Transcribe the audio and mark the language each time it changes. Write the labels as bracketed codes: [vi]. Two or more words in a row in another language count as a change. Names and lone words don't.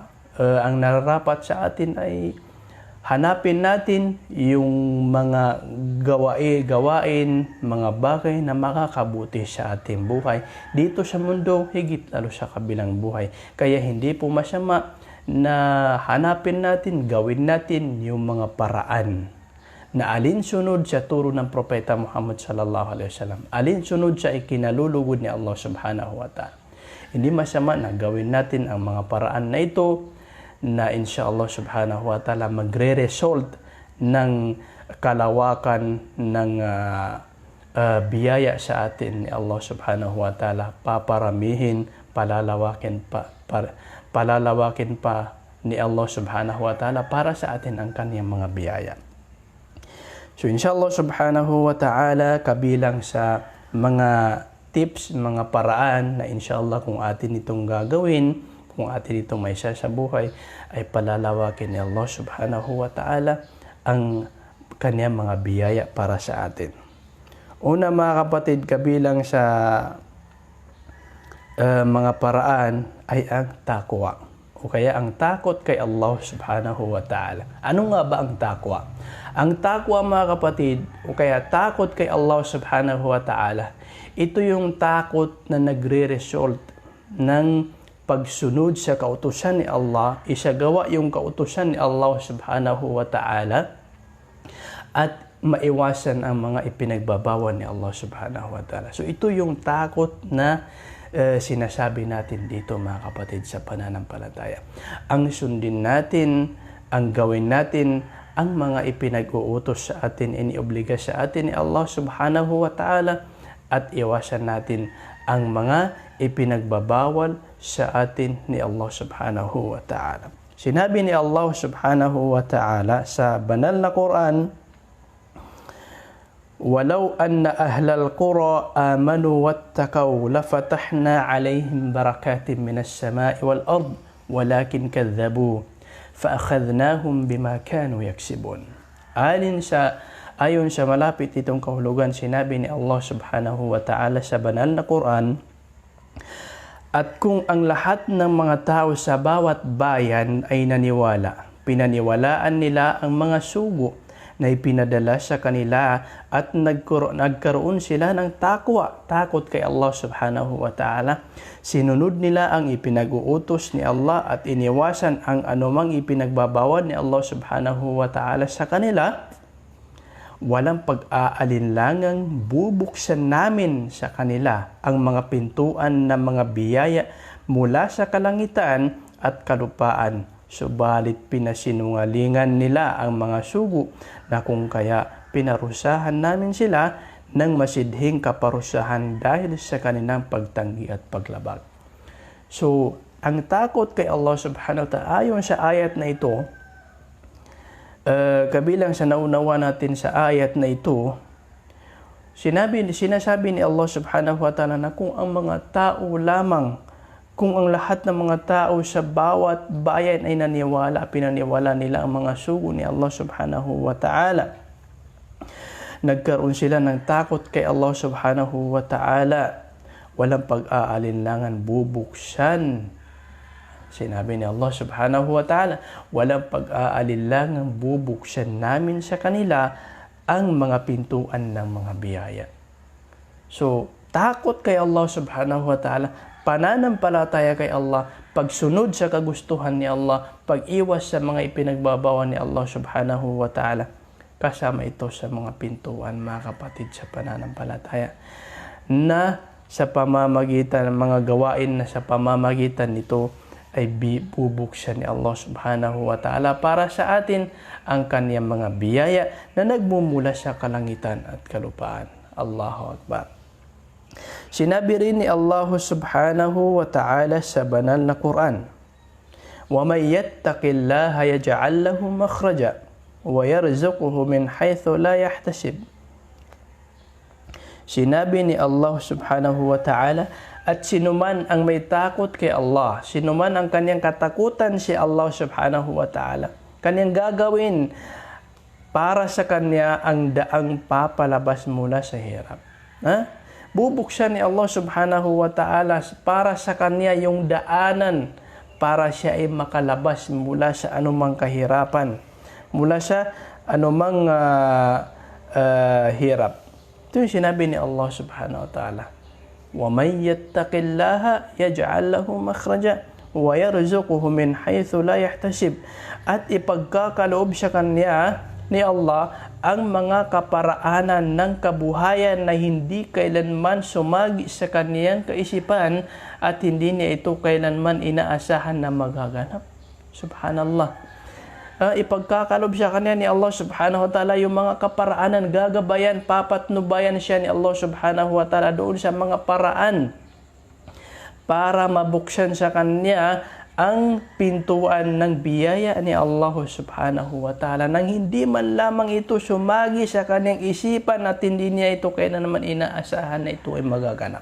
[tl] Ang nararapat sa atin ay hanapin natin yung mga gawain, mga bagay na makakabuti sa ating buhay dito sa mundo, higit lalo sa kabilang buhay. Kaya hindi po masama na hanapin natin, gawin natin yung mga paraan na alinsunod sa turo ng Propeta Muhammad [ar] صلى الله عليه وسلم, [tl] alinsunod sa ikinalulugod ni Allah [ar] سبحانه وتعالى. [tl] Hindi masama na gawin natin ang mga paraan na ito na [ar] إن شاء الله سبحانه وتعالى [tl] magre-result ng kalawakan ng biyaya sa atin ni Allah [ar] سبحانه وتعالى. [tl] Paparamihin, palalawakin pa ni Allah [ar] سبحانه وتعالى [tl] para sa atin ang kanyang mga biyaya. So [ar] إن شاء الله سبحانه وتعالى, [tl] kabilang sa mga tips, mga paraan na inshallah kung atin itong gagawin, kung atin itong may sa buhay, ay palalawakin ni Allah [ar] سبحانه وتعالى [tl] ang kanyang mga biyaya para sa atin. Una mga kapatid, kabilang sa mga paraan ay ang takwa, o kaya ang takot kay Allah [ar] سبحانه وتعالى. [tl] Ano nga ba ang takwa? Ang takwa mga kapatid, o kaya takot kay Allah [ar] سبحانه وتعالى, [tl] ito yung takot na nagre-result ng pagsunod sa kautusan ni Allah, isagawa yung kautusan ni Allah [ar] سبحانه وتعالى, [tl] at maiwasan ang mga ipinagbabawal ni Allah [ar] سبحانه وتعالى. [tl] So ito yung takot na sinasabi natin dito mga kapatid sa pananampalataya. Ang sundin natin, ang gawin natin, ang mga ipinag-uutos sa atin, iniobliga sa atin ni Allah [ar] سبحانه وتعالى, [tl] at iwasan natin ang mga ipinagbabawal sa atin ni Allah [ar] سبحانه وتعالى. [tl] Sinabi ni Allah [ar] سبحانه وتعالى [tl] sa banal na Quran, [ar] "ولو أن أهل القرى آمنوا واتقوا لفتحنا عليهم بركات من السماء والأرض ولكن كذبوا فأخذناهم بما كانوا يكسبون." [tl] Ayon sa malapit itong kahulugan, sinabi ni Allah [ar] سبحانه وتعالى [tl] sa banal na Quran, "At kung ang lahat ng mga tao sa bawat bayan ay naniwala, pinaniwalaan nila ang mga sugo na ipinadala sa kanila at nagkaroon sila ng takot kay Allah [ar] سبحانه وتعالى, [tl] sinunod nila ang ipinag-uutos ni Allah at iniwasan ang anumang ipinagbabawal ni Allah [ar] سبحانه وتعالى [tl] sa kanila, walang pag-aalinlangang bubuksan namin sa kanila ang mga pintuan ng mga biyaya mula sa kalangitan at kalupaan. Subalit pinasinungalingan nila ang mga sugo na kung kaya pinarusahan namin sila ng masidhing kaparusahan dahil sa kanilang pagtanggi at paglabag. So, ang takot kay Allah [ar] سبحانه وتعالى, [tl] ayon sa ayat na ito, kabilang sa naunawa natin sa ayat na ito, sinasabi ni Allah [ar] سبحانه وتعالى [tl] na kung ang mga tao lamang, kung ang lahat ng mga tao sa bawat bayan ay pinaniwala nila ang mga sugo ni Allah [ar] سبحانه وتعالى, [tl] nagkaroon sila ng takot kay Allah [ar] سبحانه وتعالى, [tl] walang pag-aalinlangan bubuksan. Sinabi ni Allah [ar] سبحانه وتعالى, [tl] walang pag-aalinlangan bubuksan namin sa kanila ang mga pintuan ng mga biyaya. So, takot kay Allah [ar] سبحانه وتعالى, [tl] pananampalataya kay Allah, pagsunod sa kagustuhan ni Allah, pag-iwas sa mga ipinagbabawal ni Allah [ar] سبحانه وتعالى. [tl] Kasama ito sa mga pintuan, mga kapatid, sa pananampalataya, na sa pamamagitan ng mga gawain na sa pamamagitan nito ay bubuksan ni Allah [ar] سبحانه وتعالى [tl] para sa atin ang kaniyang mga biyaya na nagmumula sa kalangitan at kalupaan. [ar] الله أكبر. [tl] Sinabi rin ni Allah [ar] سبحانه وتعالى [tl] sa banal na Quran, [ar] وَمَنْ يَتَّقِ اللَّهَ يَجْعَلْ لَهُ مَخْرَجًا وَيَرْزُقْهُ مِنْ حَيْثُ لَا يَحْتَسِبُ. [tl] Sinabi ni Allah [ar] سبحانه وتعالى, [tl] at sinuman ang may takot kay Allah, sinuman ang kanyang katakutan si Allah [ar] سبحانه وتعالى, [tl] kanyang gagawin para sa kanya ang daang papalabas mula sa hirap. Bubuksan ni Allah [ar] سبحانه وتعالى [tl] para sa kanya yung daanan para siya ay makalabas mula sa anumang kahirapan, mula sa anumang hirap. Ito yung sinabi ni Allah [ar] سبحانه وتعالى, وَمَنْ يَتَّقِ اللَّهَ يَجْعَلْ لَهُ مَخْرَجًا وَيَرْزُقُهُ مِنْ حَيْثُ لَا يَحْتَسِبُ. [tl] At ipagkakaloob sa kanya ni Allah ang mga kaparaanan ng kabuhayan na hindi kailanman sumagi sa kaniyang kaisipan at hindi niya ito kailanman inaasahan na magaganap. Subhanallah. Ipagkakalob sa kanya ni Allah [ar] سبحانه وتعالى [tl] yung mga kaparaanan, gagabayan, papatnubayan siya ni Allah [ar] سبحانه وتعالى [tl] doon sa mga paraan para mabuksan sa kanya ang pintuan ng biyaya ni Allah [ar] سبحانه وتعالى [tl] nang hindi man lamang ito sumagi sa kanyang isipan at hindi niya ito kailan naman inaasahan na ito ay magaganap.